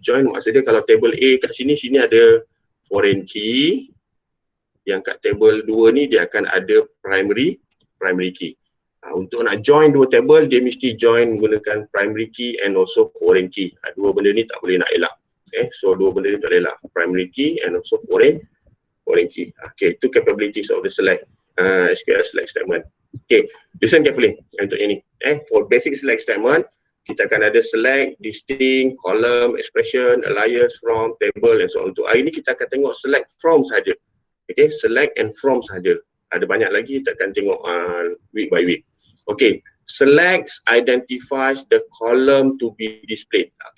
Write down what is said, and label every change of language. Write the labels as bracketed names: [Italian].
[Malay] Join maksudnya kalau table A kat sini ada foreign key. Yang kat table 2 ni dia akan ada primary key. Untuk nak join dua table, dia mesti join menggunakan primary key and also foreign key. Dua benda ni tak boleh nak elak. So dua benda ni tak boleh elak. [English] Primary key and also foreign key. Itu capabilities of the select SQL select statement. Listen carefully [Malay] untuk ini. [English] For basic select statement, [Malay] kita akan ada [English] select, distinct, column, expression, alias, from, table and so on. [Malay] Untuk hari ni kita akan tengok select from saja. Select and from saja. Ada banyak lagi, kita akan tengok [English] week by week. Select identifies the column to be displayed.